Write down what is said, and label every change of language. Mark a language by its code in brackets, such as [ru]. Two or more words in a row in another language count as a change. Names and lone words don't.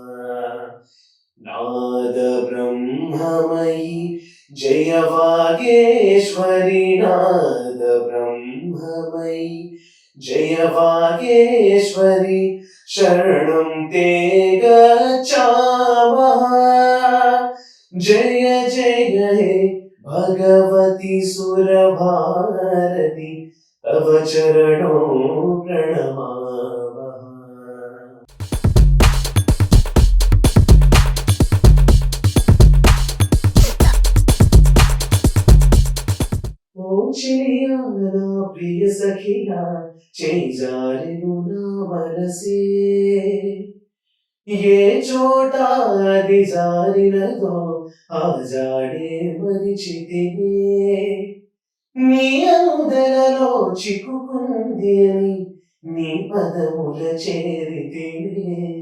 [sa] नाद ब्रह्ममयी जय वागेश्वरी नाद ब्रह्ममयी जय वागेश्वरी शरणं ते गच्छामः। जय जय हे भगवती सुरभारती तव चरणौ प्रणमामः। [te] ఓ చిడియా నా ప్రియ సఖియా చేజారెను నా మనసే ఏ చోట అది జారినదో ఆ జాడే మరిచితినే నీ అనుదలలో చిక్కుకుంది అని నీ పదముల చేరితినే